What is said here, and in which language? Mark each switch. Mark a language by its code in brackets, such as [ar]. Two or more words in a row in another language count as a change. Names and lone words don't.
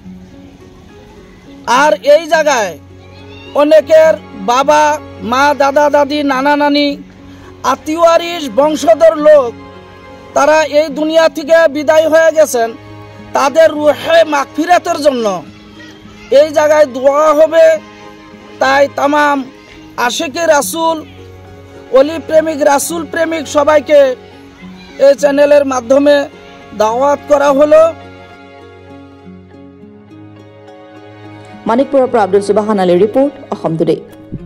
[bn] আর এই জায়গায় অনেকের বাবা মা, দাদা দাদি, নানা নানি, আত্মীয় বংশধর লোক তারা এই দুনিয়া থেকে বিদায় হয়ে গেছেন, তাদের রুহে মাগফিরাতের জন্য এই জায়গায় দোয়া হবে। তাই তামাম আশিকে রাসুল, অলি প্রেমিক, রাসুল প্রেমিক সবাইকে এই চ্যানেলের মাধ্যমে দাওয়াত করা হলো। [as] মানিকপুৰৰ পৰা আব্দুল সুবাহান আলীৰ ৰিপৰ্ট, অসম টুডে।